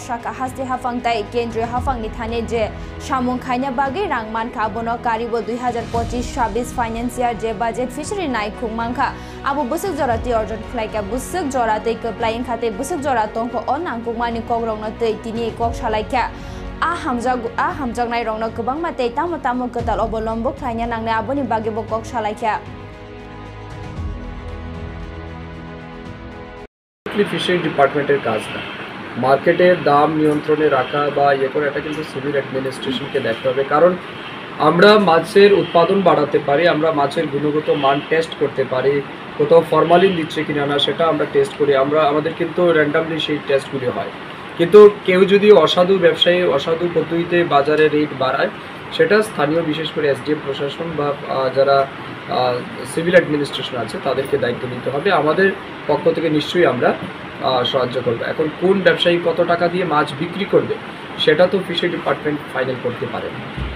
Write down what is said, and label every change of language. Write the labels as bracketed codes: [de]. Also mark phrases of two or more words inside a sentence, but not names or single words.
[trp] Shaka Hasti Hafangtai Kendriya Hafang ni thane je Shamung Khaina Bagi Rangman Khabono Karibo 2025-26 Financial je Budget Fishery Nai Khung Mangkha Abu Busuk Jorati Orjon Khlaika Busuk Jorate Keplain Khate Busuk Jora Tongko Onang Kungmani Kogrong na Tei Tini Kok Shalaikia hamjak nai rong no kubang matei tamo ketal obolombo khlainya nangne aboni bagi bokok shalaikia [en] fishery departmenter [bn] কাজ না মার্কেটের দাম নিয়ন্ত্রণে রাখা বা ইয়ে করে এটা কিন্তু [en] civil administrationke [bn] দেখতে হবে কারণ আমরা মাছের উৎপাদন বাড়াতে পারি আমরা মাছের গুণগত মান টেস্ট করতে পারি কোথাও ফরমালিন দিচ্ছে কিনা না সেটা আমরা টেস্ট করি আমাদের কিন্তু র্যান্ডমলি সেই টেস্টগুলি হয় কিন্তু কেউ যদি অসাধু ব্যবসায়ী অসাধু পদ্ধতিতে বাজারে রেট বাড়ায় সেটা স্থানীয় বিশেষ করে এসডিএম প্রশাসন বা যারা [en] civil administration [bn] আছে তাদেরকে দায়িত্ব নিতে হবে আমাদের পক্ষ থেকে নিশ্চয়ই আমরা সাহায্য করব এখন কোন ব্যবসায়ী কত টাকা দিয়ে মাছ বিক্রি করবে সেটা তো [en] fishery department final [bn] করতে পারে না